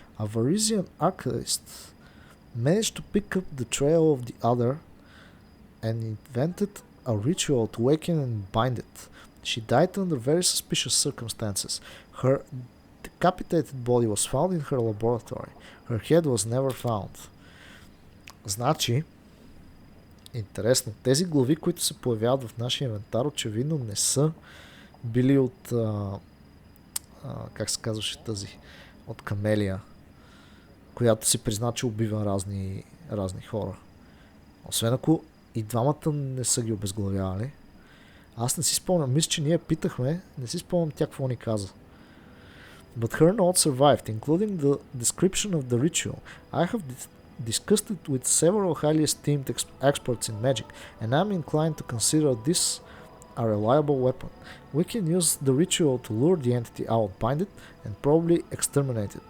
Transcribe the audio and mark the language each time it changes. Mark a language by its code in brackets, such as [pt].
[en] A Varisian archivist managed to pick up the trail of the Other and invented a ritual to awaken and bind it. She died under very suspicious circumstances. Her decapitated body was found in her laboratory. Her head was never found. [bg] Значи, интересно, тези глави, които се появяват в нашия инвентар, очевидно не са били от как се казваше тази? От Камелия, която си призна, че убива разни хора. Освен ако и двамата не са ги обезглавявали. Аз не си спомням, мисля, че ние питахме, не си спомням тя какво ни каза. [en] But her note survived, including the description of the ritual. I have discussed it with several highly esteemed experts in magic, and I'm inclined to consider this a reliable weapon. We can use the ritual to lure the entity out, bind it, and probably exterminate it.